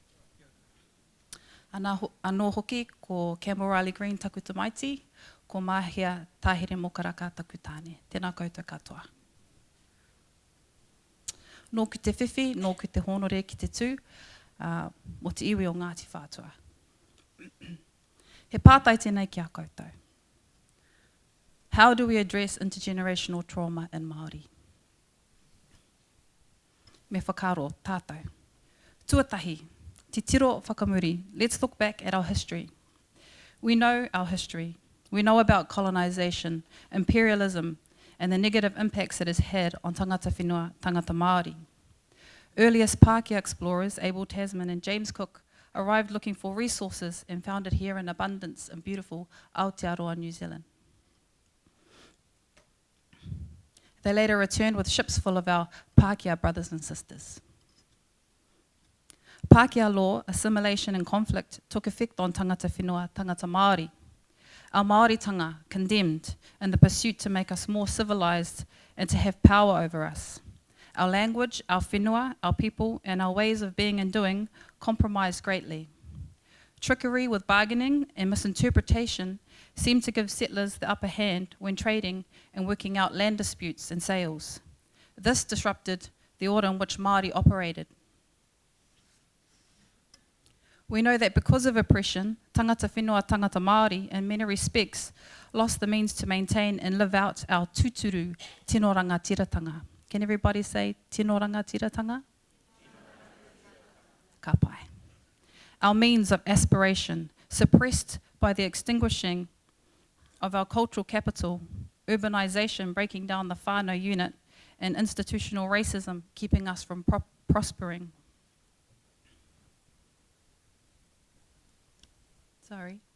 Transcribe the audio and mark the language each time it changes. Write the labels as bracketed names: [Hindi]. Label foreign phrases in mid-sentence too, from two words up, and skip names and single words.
[Māori] Anō hoki ko Campbell Riley Green taku tamaiti, ko Mahia Tāhere Mokaraka taku tāne. Tēnā koutou katoa. Nō ku te whiwhi, nō ku te honore ki te tū, mo te iwi o Ngāti Whātua. He pātai tēnei ki a koutou. [English] How do we address intergenerational trauma in Māori? [Māori] Me whakaro, tātou. Tuatahi, te tiro whakamuri. [English] Let's look back at our history. We know our history. We know about colonisation, imperialism, and the negative impacts it has had on [Māori] tangata whenua, tangata Māori. [English] Earliest Pākehā explorers, Abel Tasman and James Cook, arrived looking for resources and found it here in abundance in beautiful Aotearoa, New Zealand. They later returned with ships full of our Pākehā brothers and sisters. Pākehā law, assimilation and conflict took effect on [Māori] tangata whenua, tangata Māori. [English] Our Māoritanga condemned in the pursuit to make us more civilised and to have power over us. Our language, our whenua, our people and our ways of being and doing compromised greatly. Trickery with bargaining and misinterpretation seemed to give settlers the upper hand when trading and working out land disputes and sales. This disrupted the order in which Māori operated. We know that because of oppression, [Māori] tangata whenua, tangata Māori, [English] in many respects, lost the means to maintain and live out our [Māori] tūturu tino rangatiratanga. [English] Can everybody say [Māori] tino rangatiratanga? Ka pai. [English] Our means of aspiration, suppressed by the extinguishing of our cultural capital, urbanisation breaking down the whānau unit, and institutional racism keeping us from prospering. Sorry.